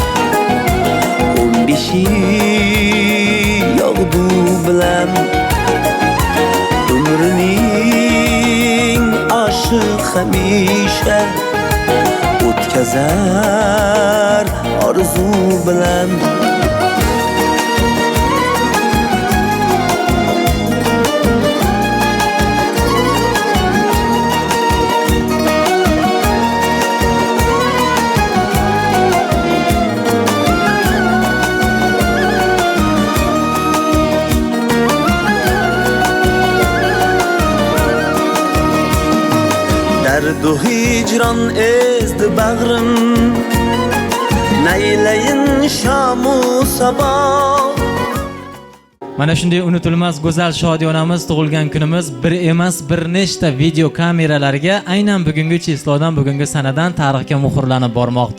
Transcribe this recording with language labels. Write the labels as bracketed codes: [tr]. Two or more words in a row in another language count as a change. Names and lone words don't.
[uz] 15 yog'du bilan umrining oshiq hamisha o'tkazar orzu bilan [fa] درد و هجران [uz] ezdi bag'rim naylayin sham u sabah Mana shunday unutilmas go'zal shodiyonamiz tug'ilgan kunimiz bir emas bir nechta video kameralarga aynan bugungi chislodan bugungi sanadan tarixga muhrlanib bormoqda.